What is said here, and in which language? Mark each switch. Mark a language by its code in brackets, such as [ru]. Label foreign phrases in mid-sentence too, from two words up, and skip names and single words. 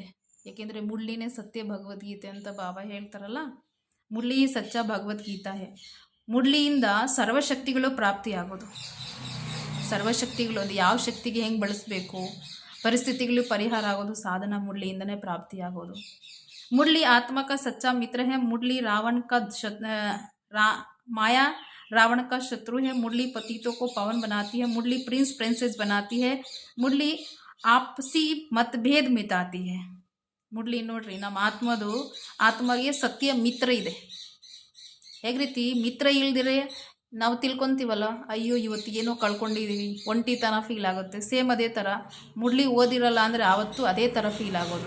[kn] ಏಕೆಂದರೆ ಮುರಳಿನೇ ಸತ್ಯ ಭಗವದ್ಗೀತೆ ಅಂತ ಬಾಬಾ ಹೇಳ್ತಾರಲ್ಲ, [hi] मुरली सच्चा भगवद्गीता है. [kn] ಮುರಳಿಯಿಂದ ಸರ್ವಶಕ್ತಿಗಳು ಪ್ರಾಪ್ತಿಯಾಗೋದು. ಸರ್ವಶಕ್ತಿಗಳು ಅದು ಯಾವ ಶಕ್ತಿಗೆ ಹೆಂಗೆ ಬಳಸಬೇಕು, ಪರಿಸ್ಥಿತಿಗಳು ಪರಿಹಾರ ಆಗೋದು ಸಾಧನ ಮುರಳಿಯಿಂದನೇ ಪ್ರಾಪ್ತಿಯಾಗೋದು. [hi] मुरली आत्मा का सच्चा मित्र है. मुरली रावण का माया रावण का शत्रु है. मुरली पतितों को पावन बनाती है. मुरली प्रिंस प्रिंसेस बनाती है. मुरली आपसी मतभेद मिटाती है. [kn] ಮುರಳಿ ನೋಡ್ರಿ, ನಮ್ಮ ಆತ್ಮಗೆ ಸತ್ಯ ಮಿತ್ರ ಇದೆ. ಹೇಗೆ ರೀತಿ ಮಿತ್ರ ಇಲ್ದಿರೆ ನಾವು ತಿಳ್ಕೊತೀವಲ್ಲ, ಅಯ್ಯೋ ಇವತ್ತು ಏನೋ ಕಳ್ಕೊಂಡಿದ್ದೀವಿ, ಒಂಟಿತನ ಫೀಲ್ ಆಗುತ್ತೆ. ಸೇಮ್ ಅದೇ ಥರ ಮುರಳಿ ಓದಿರಲ್ಲ ಅಂದರೆ ಆವತ್ತು ಅದೇ ಥರ ಫೀಲ್ ಆಗೋದು.